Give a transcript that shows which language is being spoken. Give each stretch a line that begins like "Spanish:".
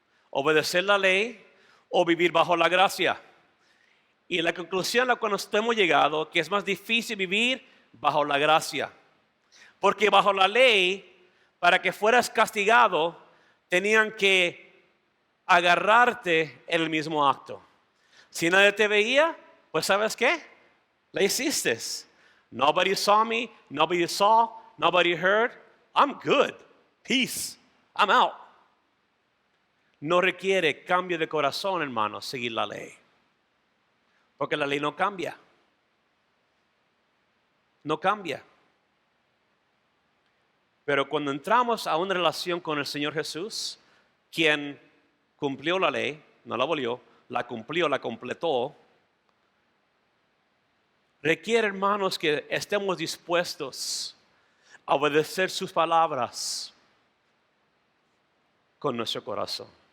Spanish: ¿Obedecer la ley o vivir bajo la gracia? Y la conclusión a la cual nos hemos llegado, que es más difícil vivir bajo la gracia. Porque bajo la ley, para que fueras castigado, tenían que agarrarte en el mismo acto. Si nadie te veía, pues ¿sabes qué? La hiciste.
English: Nobody saw me, nobody saw, nobody heard. I'm good. Peace. I'm out.
Spanish: No requiere cambio de corazón, hermanos, seguir la ley. Porque la ley no cambia. No cambia. Pero cuando entramos a una relación con el Señor Jesús, quien cumplió la ley, no la abolió, la cumplió, la completó, requiere, hermanos, que estemos dispuestos a obedecer sus palabras con nuestro corazón.